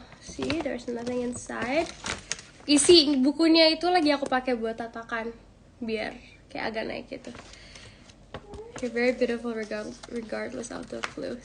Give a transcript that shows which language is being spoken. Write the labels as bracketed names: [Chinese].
[English] See, there's nothing inside. [Indonesian] Isi bukunya itu lagi aku pakai buat tatakan biar kayak agak naik gitu. [English] You're very beautiful regardless of the flu.